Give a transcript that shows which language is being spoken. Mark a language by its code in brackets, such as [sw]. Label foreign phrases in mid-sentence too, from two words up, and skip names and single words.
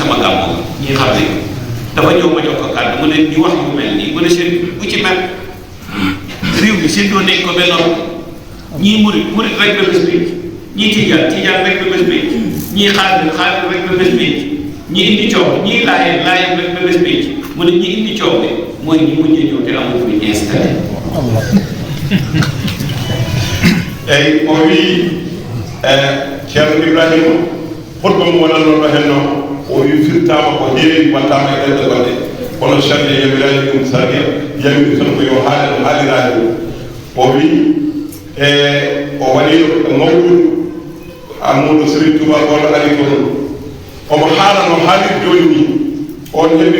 [wo] sama gàmmu ñi xam ne dafa ñëw ma jox ko kàddu mu ne di wax yu mel nii mu ne sëriñ bu ci mel réew mi séddoo nañ ko benn ñii murit rek ba bés bi ñii tijaan rek ba bés bi ñii xaadir rek ba bés bi ñii indi coow ñii laayeen rek ba bés bi mu ne ñii indi coow bi mooy ñi mujjee ñëw te amul fu ñu installé [ff] eyyi o wi ceerno ibrahima hutba mo wonannoɗo hen noon o wi firtama ko heewi wattama e ɗenɗe gonɗe kono charte yamirani ɗum sadia yamiri tan ko yo haale no haalirani ɗum o wi o waɗino mawɗum amadou sérigne touba goto ari toon omo haala no haalir joni ni on heɓe